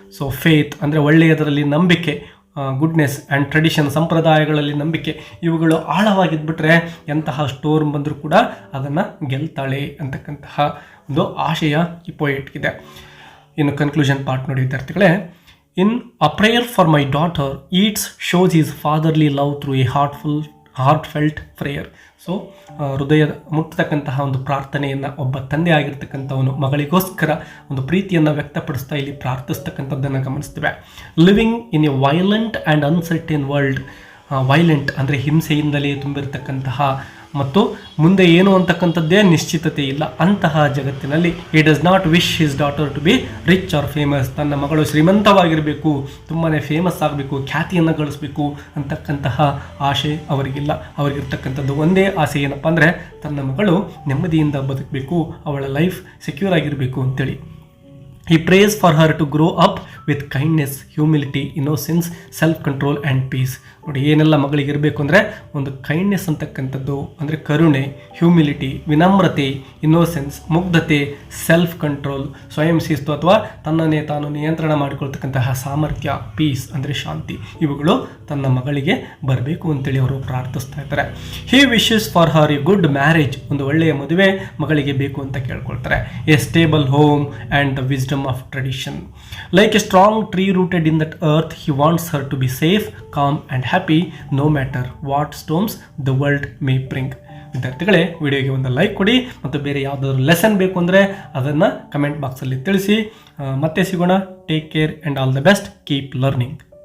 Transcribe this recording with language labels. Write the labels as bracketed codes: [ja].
[kn] So faith ಅಂದರೆ ಒಳ್ಳೆಯದರಲ್ಲಿ ನಂಬಿಕೆ, goodness and tradition ಸಂಪ್ರದಾಯಗಳಲ್ಲಿ ನಂಬಿಕೆ, ಇವುಗಳು ಆಳವಾಗಿದ್ಬಿಟ್ರೆ ಎಂತಹ ಸ್ಟೋರ್ಮ್ ಬಂದರೂ ಕೂಡ ಅದನ್ನು ಗೆಲ್ತಾಳೆ ಅಂತಕ್ಕಂತಹ ಒಂದು ಆಶಯ ಈ ಪೋಯೆಟ್ಗಿದೆ. ಇನ್ನು ಕನ್ಕ್ಲೂಷನ್ ಪಾರ್ಟ್ ನೋಡಿ ವಿದ್ಯಾರ್ಥಿಗಳೇ. [en] In a prayer for my daughter, Yeats shows his fatherly love through a heartfelt prayer. [kn] So ಹೃದಯ ಮುಟ್ಟತಕ್ಕಂತಹ ಒಂದು ಪ್ರಾರ್ಥನೆಯನ್ನು ಒಬ್ಬ ತಂದೆ ಆಗಿರ್ತಕ್ಕಂಥವನು ಮಗಳಿಗೋಸ್ಕರ ಒಂದು ಪ್ರೀತಿಯನ್ನು ವ್ಯಕ್ತಪಡಿಸ್ತಾ ಇಲ್ಲಿ ಪ್ರಾರ್ಥಿಸ್ತಕ್ಕಂಥದ್ದನ್ನು ಗಮನಿಸ್ತೇವೆ. [en] Living in a violent and uncertain world. [kn] Violent ಅಂದರೆ ಹಿಂಸೆಯಿಂದಲೇ ತುಂಬಿರತಕ್ಕಂತಹ ಮತ್ತು ಮುಂದೆ ಏನು ಅಂತಕ್ಕಂಥದ್ದೇ ನಿಶ್ಚಿತತೆ ಇಲ್ಲ ಅಂತಹ ಜಗತ್ತಿನಲ್ಲಿ [en] He does not wish his daughter to be rich or famous. [kn] ತನ್ನ ಮಗಳು ಶ್ರೀಮಂತವಾಗಿರಬೇಕು, ತುಂಬಾ ಫೇಮಸ್ ಆಗಬೇಕು, ಖ್ಯಾತಿಯನ್ನು ಗಳಿಸಬೇಕು ಅಂತಕ್ಕಂತಹ ಆಸೆ ಅವರಿಗಿಲ್ಲ. ಅವರಿಗಿರ್ತಕ್ಕಂಥದ್ದು ಒಂದೇ ಆಸೆ ಏನಪ್ಪ ಅಂದರೆ ತನ್ನ ಮಗಳು ನೆಮ್ಮದಿಯಿಂದ ಬದುಕಬೇಕು, ಅವಳ ಲೈಫ್ ಸೆಕ್ಯೂರ್ ಆಗಿರಬೇಕು ಅಂತೇಳಿ. [en] He prays for her to grow up with kindness, humility, innocence, self-control and peace. [kn] ನೋಡಿ ಏನೆಲ್ಲ ಮಗಳಿಗೆ ಇರಬೇಕು ಅಂದರೆ ಒಂದು ಕೈಂಡ್ನೆಸ್ ಅಂತಕ್ಕಂಥದ್ದು ಅಂದರೆ ಕರುಣೆ, ಹ್ಯೂಮಿಲಿಟಿ, ವಿನಮ್ರತೆ, ಇನ್ನೋಸೆನ್ಸ್, ಮುಗ್ಧತೆ, ಸೆಲ್ಫ್ ಕಂಟ್ರೋಲ್, ಸ್ವಯಂ ಶಿಸ್ತು ಅಥವಾ ತನ್ನನ್ನೇ ತಾನು ನಿಯಂತ್ರಣ ಮಾಡಿಕೊಳ್ತಕ್ಕಂತಹ ಸಾಮರ್ಥ್ಯ, ಪೀಸ್ ಅಂದರೆ ಶಾಂತಿ, ಇವುಗಳು ತನ್ನ ಮಗಳಿಗೆ ಬರಬೇಕು ಅಂತೇಳಿ ಅವರು ಪ್ರಾರ್ಥಿಸ್ತಾ ಇದ್ದಾರೆ. [en] He wishes for her a good marriage. [kn] ಒಂದು ಒಳ್ಳೆಯ ಮದುವೆ ಮಗಳಿಗೆ ಬೇಕು ಅಂತ ಕೇಳ್ಕೊಳ್ತಾರೆ. [en] A stable home and the wisdom wisdom of tradition. Like a strong tree rooted in that earth, he wants her to be safe, calm and happy no matter what storms the world may bring. [kn] ವಿದ್ಯಾರ್ಥಿಗಳೇ, ವಿಡಿಯೋಗೆ ಒಂದು like ಕೊಡಿ ಮತ್ತು ಬೇರೆ ಯಾವುದಾದ್ರು lesson ಬೇಕು ಅಂದರೆ ಅದನ್ನು ಕಮೆಂಟ್ ಬಾಕ್ಸಲ್ಲಿ ತಿಳಿಸಿ. ಮತ್ತೆ ಸಿಗೋಣ. [en] Take care and all the best. Keep learning.